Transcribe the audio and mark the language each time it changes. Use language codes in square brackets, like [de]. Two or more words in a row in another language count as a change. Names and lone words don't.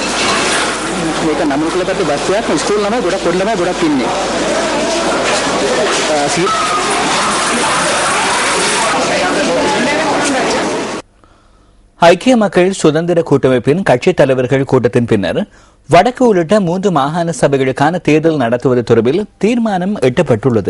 [si] මේක නමුකල පැත්තේ බස් එකක් ස්කූල් ළමයි ගොඩක් පොඩි ළමයි ගොඩක් ඉන්නේ. [ta] ஐக்கிய மக்கள் சுதந்திர கூட்டமைப்பின் கட்சித் தலைவர்கள் கூட்டத்தின் பின்னர் வடக்கு உள்ளிட்ட 3 மாகாண சபைகளுக்கான தேர்தல் நடத்துவது தொடர்பில் தீர்மானம் எட்டப்பட்டுள்ளது.